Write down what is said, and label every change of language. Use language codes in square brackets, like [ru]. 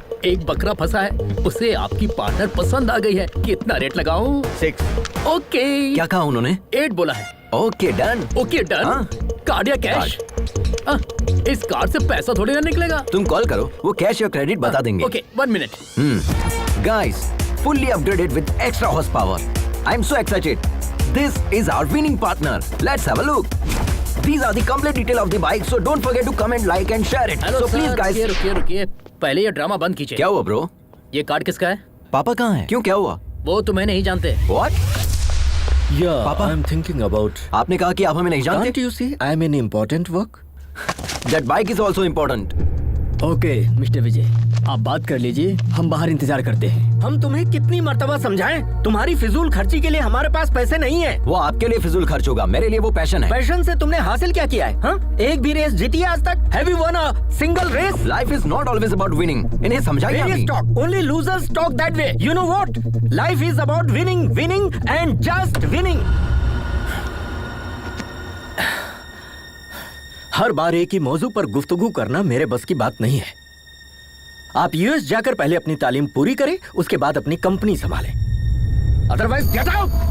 [hi] एक बकरा फंसा है, उसे आपकी पार्टनर पसंद आ गई है। कितना रेट लगाऊं? 6। [en] Okay. [hi] क्या कहा उन्होंने? 8 बोला है। [en] Okay done. Okay done. [hi] Card या कैश? इस कार्ड से पैसा थोड़ी ना निकलेगा। तुम कॉल करो, वो कैश या क्रेडिट बता देंगे। [en] Okay 1 minute. Guys, fully upgraded with extra horsepower. I'm so excited. This is our winning partner. Let's have a look. These are the complete detail of the bike, so don't forget to comment, like and share it. Hello, so please guys. [hi] रुकिए, पहले ये drama बंद कीजिए। क्या हुआ bro? ये card किसका है? पापा कहाँ हैं? क्यों, क्या हुआ? वो तुम्हें नहीं जानते। [en] What? Yeah, Papa? I'm thinking about. [hi] आपने कहा कि आप हमें नहीं जानते? [en] Can't you see I'm in important work? That bike is also important. [hi] Okay mister विजय, आप बात कर लीजिए, हम बाहर इंतजार करते हैं। हम तुम्हें कितनी मर्तबा समझाएं? तुम्हारी फिजूल खर्ची के लिए हमारे पास पैसे नहीं है। वो आपके लिए फिजूल खर्च होगा, मेरे लिए वो पैशन है। पैशन से तुमने हासिल क्या किया है? हाँ? एक भी रेस जीती है आज तक? [en] Have you won a single race? Life is not always about winning. [hi] इन्हें समझाइए Various अभी। [en] talk. Only losers talk that way. You know what? Life is about winning, winning and just winning. [hi] हर बार एक ही मौजू पर गुफ्तगू करना मेरे बस की बात नहीं है। आप यूएस जाकर पहले अपनी तालीम पूरी करें, उसके बाद अपनी कंपनी संभालें। [en] Otherwise get out.